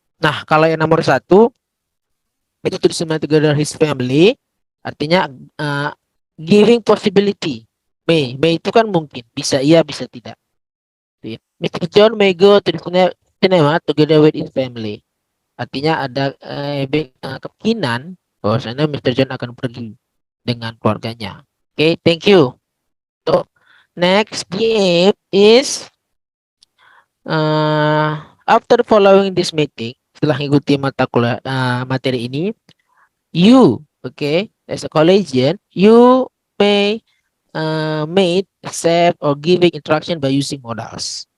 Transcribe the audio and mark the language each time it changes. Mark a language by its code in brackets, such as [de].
[id] Nah, kalau yang nomor 1 itu tulisan [en] together his family, [id] artinya [en] giving possibility. [id] May itu kan mungkin, bisa iya, bisa tidak. Mr. [en] John may go to the cinema together with his family. [id] Artinya ada kemungkinan bahwasanya Mr. John akan pergi dengan keluarganya. [en] Okay, thank you. So, next BA is after following this meeting, [id] setelah mengikuti mata kuliah materi ini, [en] you, okay, as a collegian, you may made, accept, or giving instruction by using modals.